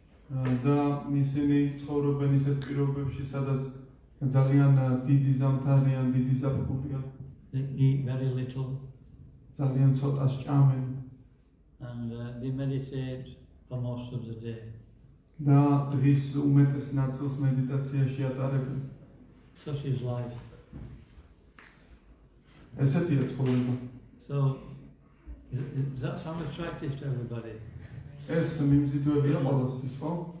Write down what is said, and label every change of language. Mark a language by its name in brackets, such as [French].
[Georgian] და ისინი ცხოვრობენ ისეთ პირობებში, სადაც ძალიან დიდი ზამთარიან, დიდი ზაფხულია, [English] They eat very little [Georgian] ძალიან ცოტას ჭამენ [English] and they meditate for most of the day. [Georgian] და დღის უმეტეს ნაწილს მედიტაციაში ატარებენ. [English] Such is life. [Georgian] ესეთია ცხოვრება. [English] So, does that sound attractive to everybody? [Georgian] ეს მიმზიდვებია ყველასთვის, ხო?